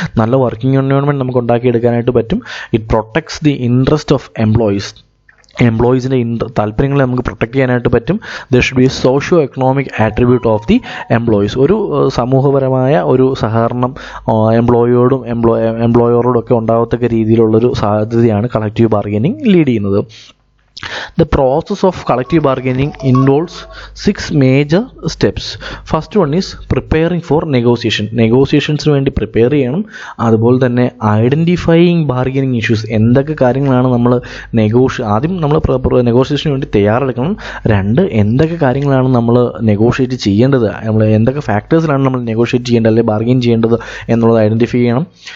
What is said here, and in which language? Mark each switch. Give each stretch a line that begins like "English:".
Malayalam: നല്ല working environment നമുക്ക് ഉണ്ടാക്കിയെടുക്കാനായിട്ട് പറ്റും.
English: it protects the interest of
Malayalam: എംപ്ലോയീസിൻ്റെ താല്പര്യങ്ങളെ നമുക്ക് പ്രൊട്ടക്ട് ചെയ്യാനായിട്ട് പറ്റും.
English: There should be a socio economic attribute of the employees.
Malayalam: ഒരു സമൂഹപരമായ ഒരു സഹകരണം എംപ്ലോയറോടും ഒക്കെ ഉണ്ടാകത്തക്ക രീതിയിലുള്ളൊരു സാധ്യതയാണ് കളക്റ്റീവ് ബാർഗനിങ് ലീഡ് ചെയ്യുന്നത്.
English: The process of collective bargaining involves 6 major steps. First one is preparing for negotiation.
Malayalam: നെഗോസിയേഷൻസിന് വേണ്ടി പ്രിപ്പയർ ചെയ്യണം. അതുപോലെ തന്നെ ഐഡൻറ്റിഫൈയിങ് ബാർഗനിങ് ഇഷ്യൂസ്, എന്തൊക്കെ കാര്യങ്ങളാണ് നമ്മൾ ആദ്യം നമ്മൾ നെഗോസിയേഷന് വേണ്ടി തയ്യാറെടുക്കണം. 2, എന്തൊക്കെ കാര്യങ്ങളാണ് നമ്മൾ നെഗോഷിയേറ്റ് ചെയ്യേണ്ടത്, നമ്മൾ എന്തൊക്കെ ഫാക്ടേഴ്സിലാണ് നമ്മൾ നെഗോഷിയേറ്റ് ചെയ്യേണ്ടത് അല്ലെങ്കിൽ ബാർഗെയിൻ ചെയ്യേണ്ടത് എന്നുള്ളത് ഐഡൻറ്റിഫൈ ചെയ്യണം.